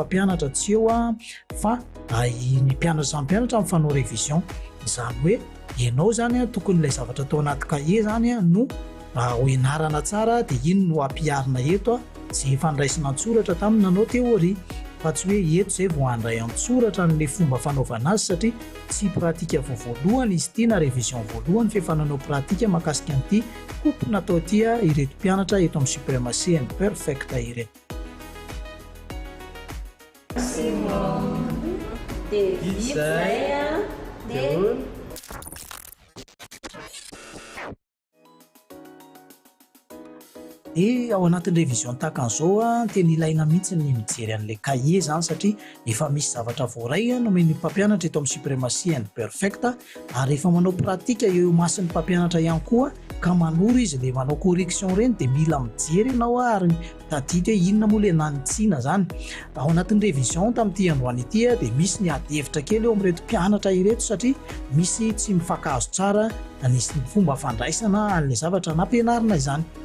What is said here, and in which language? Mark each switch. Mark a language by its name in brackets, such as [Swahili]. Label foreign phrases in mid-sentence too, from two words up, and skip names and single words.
[Malagasy] mpampianatra tsy eo a fa ny mpianatra samy mpianatra mifanao révision izany hoe ianao zany a tokony ilay zavatra atao anaty cahier zany a no ho ianarana tsara dia iny no ampiarina eto a tsy efa niraisina an-tsoratra tamin'ny nanao théorie fa tsy hoe eto izay vao handray an-tsoratra n'ilay fomba fanaovana azy satria tsy pratika voalohany izy ity na révision voalohany fa efa nanao pratika mahakasika an'ity coupe natao ity ireto mpianatra eto amin'ny suprématie and perfect ireto. Dia ao anatin'ny révision tahaka an'izao a tena ilaina mihitsy ny mijery an'ilay cahier zany satria efa misy zavatra voaray nomen'ny mpampianatra eto amin'ny suprématie and perfect ary efa manao pratika eo masin'ny mpampianatra ihany koa ka manoro izy ilay manao correction reny dia mila mijery ianao ary tadity hoe inona moa ilay nanitsiana zany. Ao anatin'ny révision tamin'ity androany ity dia misy ny adihevitra kely eo amin'ireto mpianatra ireto satria misy tsy mifankahazo tsara ny fomba fandraisana an'ilay zavatra nampianarina izany.